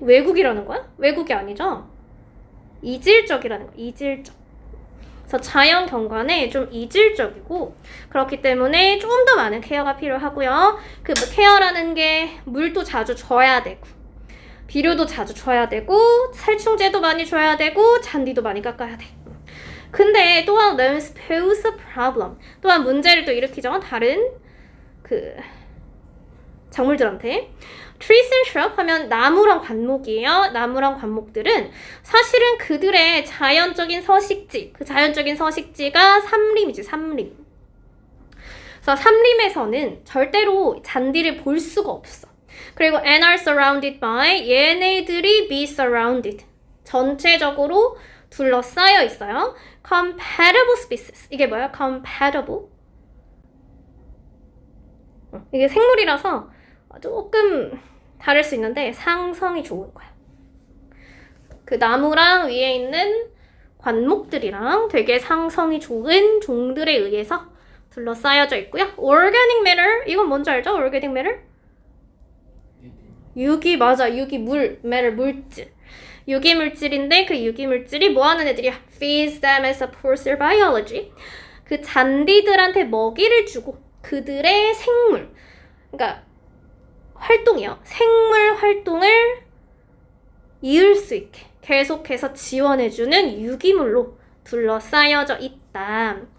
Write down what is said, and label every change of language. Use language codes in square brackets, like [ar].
[ko] 외국이라는 거야? 외국이 아니죠? 이질적이라는 거야. 이질적. 그래서 자연 경관에 좀 이질적이고 그렇기 때문에 좀 더 많은 케어가 필요하고요. 그 케어라는 게 물도 자주 줘야 되고 비료도 자주 줘야 되고 살충제도 많이 줘야 되고 잔디도 많이 깎아야 돼. 근데 또한 [en] there's pose a problem. [ko] 또한 문제를 또 일으키죠. 다른 그 작물들한테. [en] Trees and shrub [ko] 하면 나무랑 관목이에요. 나무랑 관목들은 사실은 그들의 자연적인 서식지, 그 자연적인 서식지가 삼림이지, 삼림. 그래서 삼림에서는 절대로 잔디를 볼 수가 없어. 그리고 [en] and are surrounded by, [ko] 얘네들이 [en] be surrounded. [ko] 전체적으로 둘러싸여 있어요. [en] Compatible species. [ko] 이게 뭐야? [en] Compatible. [ko] 이게 생물이라서 조금 다를 수 있는데 상성이 좋은 거야. 그 나무랑 위에 있는 관목들이랑 되게 상성이 좋은 종들에 의해서 둘러싸여져 있고요. [en] Organic matter. [ko] 이건 뭔지 알죠? Organic matter? 유기, 맞아. 유기물, matter, 물질. 유기물질인데 그 유기물질이 뭐 하는 애들이야? [en] Feeds them and supports their biology. [ko] 그 잔디들한테 먹이를 주고 그들의 생물, 그러니까 활동이요. 생물 활동을 이을 수 있게 계속해서 지원해주는 유기물로 둘러싸여져 있다.